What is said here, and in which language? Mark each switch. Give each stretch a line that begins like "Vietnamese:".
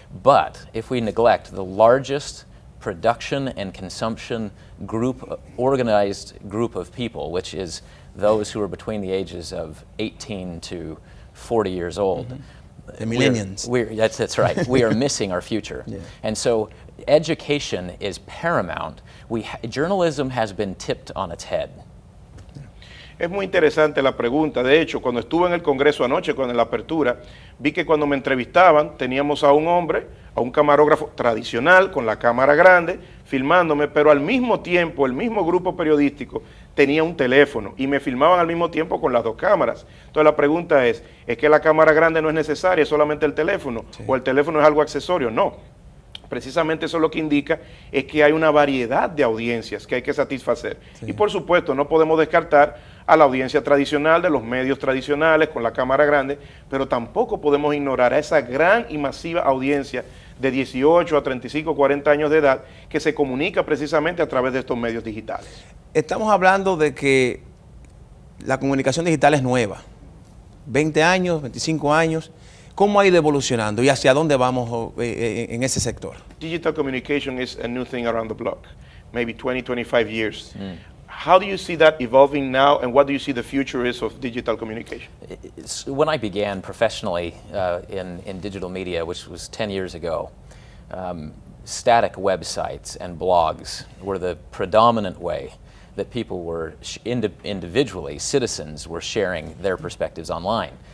English: But if we neglect the largest production and consumption group, organized group of people, which is those who are between the ages of 18 to 40 years old, the millennials. That's right. We are missing our future. Yeah. And so education is paramount. Journalism has been tipped on its head.
Spanish: Es muy interesante la pregunta. De hecho, cuando estuve en el Congreso anoche, en la apertura, vi que cuando me entrevistaban teníamos a un hombre, a un camarógrafo tradicional con la cámara grande, filmándome, pero al mismo tiempo el mismo grupo periodístico tenía un teléfono y me filmaban al mismo tiempo con las dos cámaras. Entonces la pregunta es que la cámara grande no es necesaria, es solamente el teléfono, o el teléfono es algo accesorio. No. Precisamente eso lo que indica es que hay una variedad de audiencias que hay que satisfacer. Sí. Y por supuesto no podemos descartar a la audiencia tradicional de los medios tradicionales con la cámara grande, pero tampoco podemos ignorar a esa gran y masiva audiencia de 18 a 35, 40 años de edad que se comunica precisamente a través de estos medios digitales. Estamos hablando de que la comunicación digital es nueva, 20 años, 25 años. ¿Cómo ha ido evolucionando y hacia dónde vamos en ese sector?
English: Digital communication is a new thing around the block, maybe 20, 25 years. How do you see that evolving now, and what do you see the future is of digital communication? When I began professionally in digital media, which was 10 years ago, static websites and blogs were the predominant way that people were individually, citizens were sharing their perspectives online.